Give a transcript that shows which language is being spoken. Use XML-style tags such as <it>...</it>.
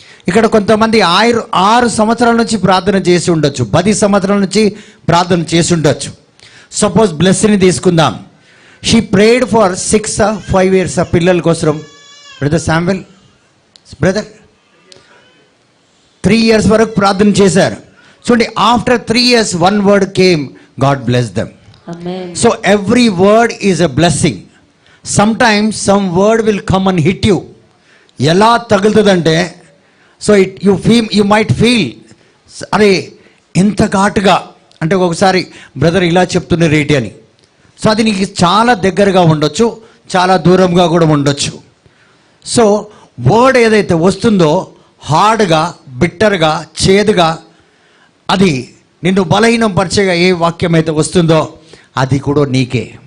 <te>ఇక్కడ కొంతమంది 6 సంవత్సరాల నుంచి ప్రార్థన చేసి ఉండొచ్చు, 10 సంవత్సరాల నుంచి ప్రార్థన చేసి ఉండొచ్చు.</te> <en>Suppose blessing తీసుకుందాం. She prayed for 6-5 years</en> <te>ఆ పిల్లల కోసం. బ్రదర్ శామ్వెల్, బ్రదర్ 3 years వరకు ప్రార్థన చేశారు.</te> <en>చూడండి, after 3 years 1 word came, God bless them. Amen. So every word is a blessing. Sometimes some word will come and hit you.</en> <te>ఎలా తగులుతుందంటే,</te> <en>so you might feel,</en> <te>అరే ఎంత ఘాటుగా అంటే, ఒకసారి బ్రదర్ ఇలా చెప్తున్న రేటి అని. సో అది నీకు చాలా దగ్గరగా ఉండొచ్చు, చాలా దూరంగా కూడా ఉండొచ్చు. సో వర్డ్ ఏదైతే వస్తుందో హార్డ్గా, బిట్టర్గా, చేదుగా, అది నిన్ను బలహీనపరిచేగా ఏ వాక్యం అయితే వస్తుందో అది కూడా నీకే.</te>